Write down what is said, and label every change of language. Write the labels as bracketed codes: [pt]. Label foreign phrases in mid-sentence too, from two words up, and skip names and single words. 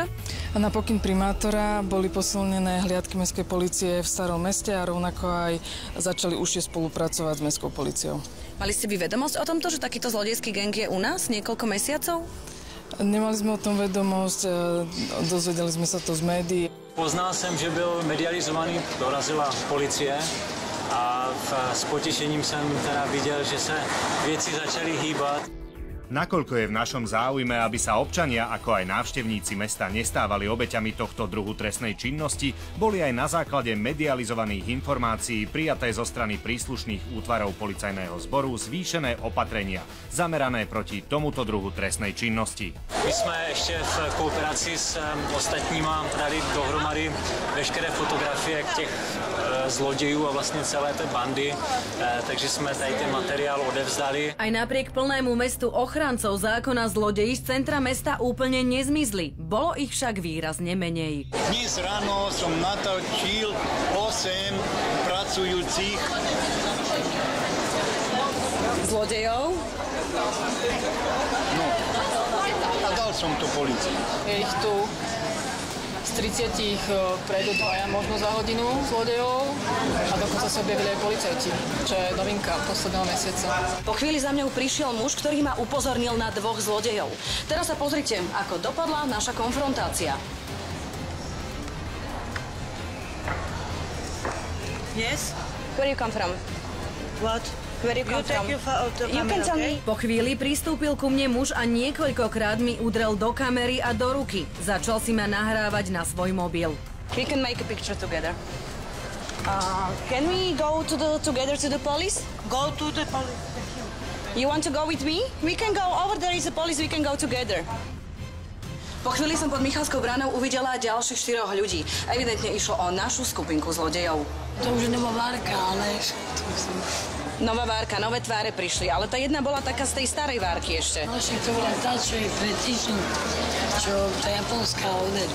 [sk] Na pokyn primátora boli posilnené hliadky mestskej polície v Starom meste a rovnako aj začali užšie spolupracovať s mestskou políciou. Mali ste vy vedomosť o tomto, že takýto zlodejský gang je u nás niekoľko mesiacov? Nemali sme o tom vedomosť, dozvedeli sme sa to z médií. [cs] Poznal jsem, že byl medializovaný, dorazila policie a s potěšením jsem teda viděl, že se věci začaly hýbat. [sk] Nakoľko je v našom záujme, aby sa občania, ako aj návštevníci mesta nestávali obeťami tohto druhu trestnej činnosti, boli aj na základe medializovaných informácií prijaté zo strany príslušných útvarov policajného zboru zvýšené opatrenia zamerané proti tomuto druhu trestnej činnosti. [cs] My jsme ještě v kooperaci s ostatníma dali dohromady veškeré fotografie těch zlodejů a vlastně celé té bandy, takže jsme tady ten materiál odevzdali. [sk] Aj napriek plnému mestu ochrancov zákona zlodeji z centra mesta úplne nezmizli. Bolo ich však výrazne menej. Dnes ráno som natočil 8 pracujúcich Zlodejov? No, a dal som to policii. Je ich tu z 30 prejdú dvaja možno za hodinu zlodejov a dokonca sa objavili aj policajti, čo je novinka posledného mesiaca. Po chvíli za mňou prišiel muž, ktorý ma upozornil na dvoch zlodejov. Teraz sa pozrite, ako dopadla naša konfrontácia. [en] Yes? Where you come from? What? Where you come from? You can tell me. [sk] Po chvíli pristúpil ku mne muž a niekoľkokrát mi udrel do kamery a do ruky. Začal si ma nahrávať na svoj mobil. [en] We can make a picture together. Can we go together to the police? Go to the police. You want to go with me? We can go over there is a police, we can go together. [sk] Po chvíli som pod Michalskou bránou uvidela ďalších 4 ľudí. Evidentne išlo o našu skupinku zlodejov. To už je nová várka, ale... Nová várka, nové tváre prišli, ale tá jedna bola taká z tej starej várky ešte. No však to bola tá, čo je pred týždňom, čo tá japonská odeď.